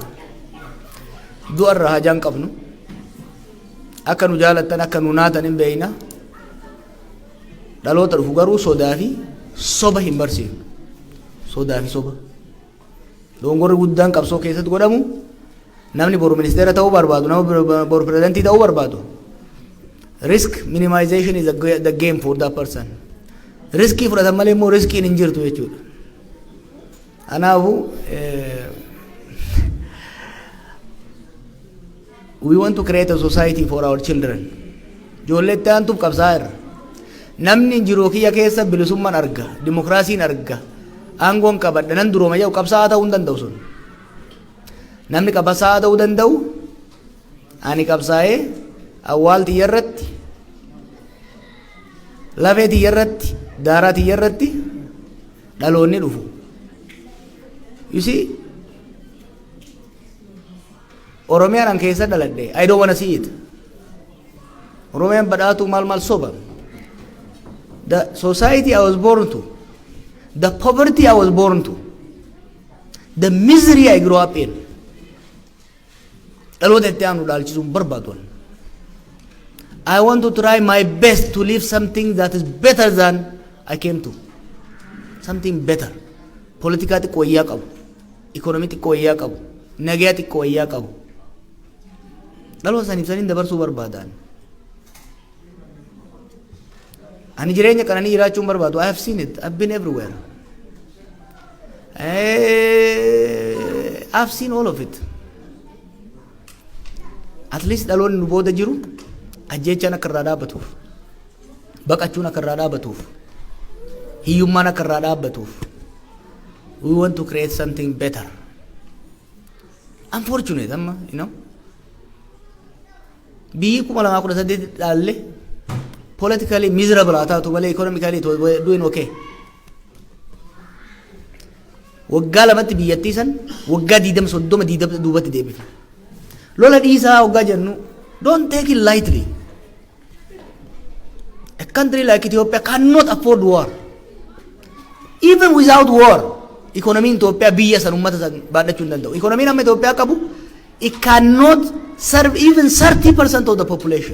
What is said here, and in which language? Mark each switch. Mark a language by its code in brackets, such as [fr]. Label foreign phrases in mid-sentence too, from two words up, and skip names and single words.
[om] Du'arra hajaan qabnu akka nu jaalattan akka nu naatan hin beeyna. Dhaloota dhufu garuu sodaa fi soba hin barsiifnu. Sodaa fi soba. Dongorri guddaan qabsoo keessatti godhamu namni boru ministeera ta'uu barbaadu nama boru pirezidantii ta'uu barbaadu. [en] Risk minimization is the game for that person. [om] Riskii fudhatan malee immoo riskiin hin jirtu jechuudha. [en] Kanaafu we want to create a society for our children. [om] Ijoolleetti aantuuf qabsaa irra. Namni jiruu kiyya keessa bilisummaan arga, dimokiraasiin arga, aangoon qabadha nan durooma jedhu qabsaa ta'uu hin danda'u sun. Namni qabsaa ta'uu danda'u ani qabsaa'ee awwaal tiyya irratti, lafee tiyya irratti, daaraa tiyya irratti dhaloonni dhufu. [en] You see, [om] Oromiyaan an keessa dhaladhe, [en] I don't want to see it. [om] Oromiyaan badhaatu maal soba. [en] The society I was born to, the poverty I was born to, the misery I grew up in. [om] Dhaloota itti aanu dhaalchisuun barbaaduun. [en] I want to try my best to live something that is better than I came to. Something better. [om] Politika xiqqoo wayyaa qabu, economy xiqqoo wayyaa qabu, nagaa xiqqoo wayyaa qabu. Dhaloota san ibsaniin dabarsuu barbaadan. Ani jireenya qananii jiraachuun barbaadu. [en] I have seen it. I've been everywhere. I've seen all of it. At least [om] dhaloonni nu booda jiru ajjeechaan akka irraa dhaabbatuuf, baqachuun akka irraa dhaabbatuuf, hiyyummaan akka irraa dhaabbatuuf. [en] We want to create something better. Unfortunate, you know. [om] biyyi kuma lamaa kudha saddeet dhaalle [en] politically miserable [om] haa taatu malee [en] economically it was doing okay. [om] waggaa lamatti biyyattii san waggaa 20 duubatti deebifne. lola dhiisaa waggaa jennu [en] don't take it lightly. A country like Ethiopia cannot afford war. Even without war, economy in Ethiopia [om] biyya san ummata san baadhachuu hin danda'u. Economy amma Ethiopia qabu, [en] it cannot serve even 30% of the population.